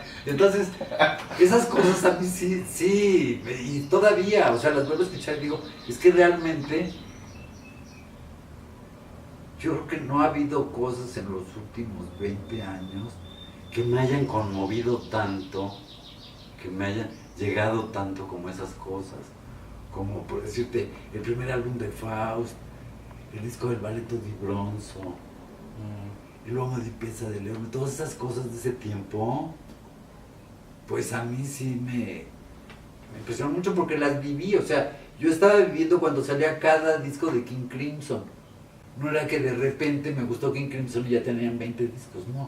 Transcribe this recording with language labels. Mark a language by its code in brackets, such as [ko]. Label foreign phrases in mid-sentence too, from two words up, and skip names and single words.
[es] Entonces, esas cosas a mí sí, y todavía, o sea, las vuelvo a escuchar y digo, es que realmente yo creo que no ha habido cosas en los últimos 20 años que me hayan conmovido tanto, que me hayan llegado tanto como esas cosas. Como por decirte, el primer álbum de Faust, el disco del Balletto di Bronzo, el Uomo di Piazza de León, todas esas cosas de ese tiempo, pues a mí sí me impresionó mucho porque las viví. O sea, yo estaba viviendo cuando salía cada disco de King Crimson. no era que de repente me gustó King Crimson y ya tenían 20 discos, no.